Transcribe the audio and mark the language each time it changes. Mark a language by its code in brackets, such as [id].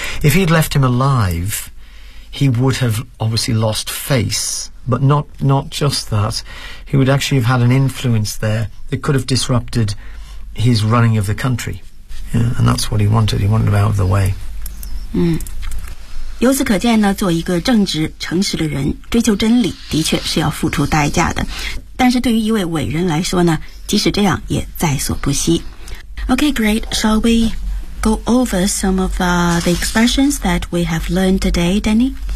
[en] If he'd left him alive, he would have obviously lost face But not just that. He would actually have had an influence there that could have disrupted his running of the country. Yeah, and that's what he wanted. He wanted him out of the way. [zh] 由此可见呢，做一个正直诚实的人，追求真理的确是要付出代价的。但是对于一位伟人来说呢，即使这样也在所不惜。 [en] Okay, great. Shall we go over some of the expressions that we have learned today, Danny?